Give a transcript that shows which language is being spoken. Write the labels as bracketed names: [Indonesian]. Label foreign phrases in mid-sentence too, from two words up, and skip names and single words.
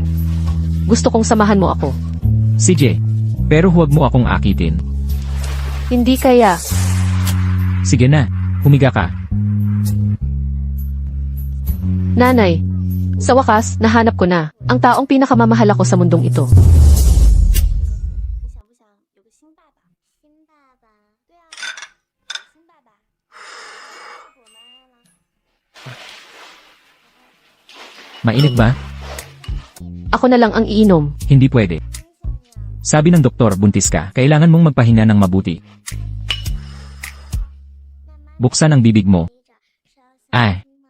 [Filipino] Gusto kong samahan mo ako. CJ. Pero huwag mo akong akitin. Hindi kaya. Sige na, humiga ka. Nanay, sa wakas, nahanap ko na ang taong pinakamamahal ako sa mundong ito. [Chinese] 你想不想有个新爸爸？新爸爸？对啊，有新爸爸。我们爱了。 [Filipino] Mainit ba? Ako na lang ang iinom. Hindi pwede. Sabi ng doktor, buntis ka. Kailangan mong magpahinga ng mabuti. Buksan ang bibig mo. Ay.